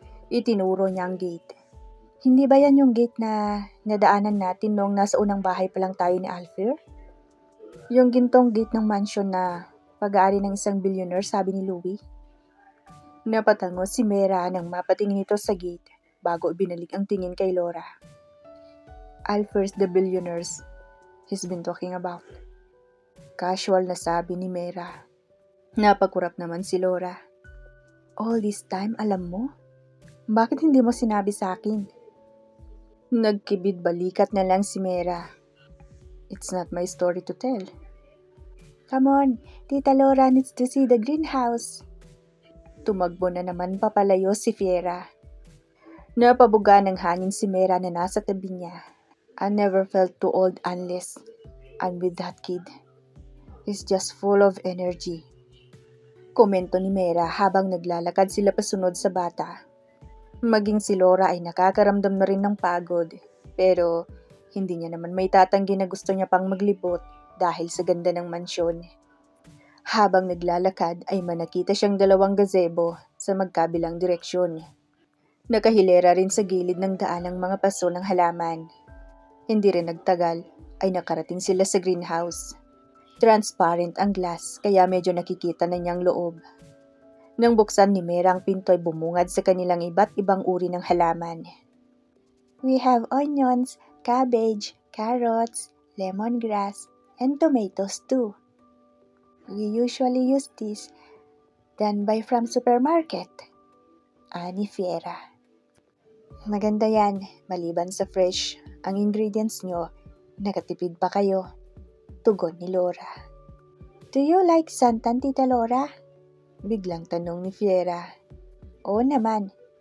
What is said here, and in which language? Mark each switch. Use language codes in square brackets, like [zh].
[tl] Itinuro niya ang gate. Hindi ba yan yung gate na nadaanan natin noong nasa unang bahay pa lang tayo ni Alfir? Yung gintong gate ng mansion na pag-aari ng isang billionaire, sabi ni Louie. Napatango si Mera nang mapatingin ito sa gate bago binalik ang tingin kay Laura. [en] Alfir's the billionaires he's been talking about. [tl] Casual na sabi ni Mera. Napakurap naman si Laura. [en] All this time, [tl] alam mo? Bakit hindi mo sinabi sa akin? Nagkibid balikat na lang si Mera. [en] It's not my story to tell. Come on, Tita Laura needs to see the greenhouse. [tl] Tumagbo na naman papalayo si Fiera. Napabuga ng hangin si Mera na nasa tabi niya. [en] I never felt too old unless I'm with that kid. He's just full of energy. [tl] Komento ni Mera habang naglalakad sila pasunod sa bata. Maging si Laura ay nakakaramdam na rin ng pagod, pero hindi niya naman may tatanggi na gusto niya pang maglibot dahil sa ganda ng mansyon. Habang naglalakad ay manakita siyang dalawang gazebo sa magkabilang direksyon. Nakahilera rin sa gilid ng daan ang mga paso ng halaman. Hindi rin nagtagal ay nakarating sila sa greenhouse. Transparent ang glass kaya medyo nakikita na niyang loob. Nang buksan ni Mera ang pinto ay bumungad sa kanilang iba't ibang uri ng halaman. [en] We have onions, cabbage, carrots, lemongrass, and tomatoes too. We usually use this than buy from supermarket. [tl] Ani Fiera. Maganda yan, maliban sa fresh, ang ingredients nyo, nakatipid pa kayo. Tugon ni Laura. [en] Do you like santan, Tita Laura? [tl] Biglang tanong ni Fiera. Oo naman.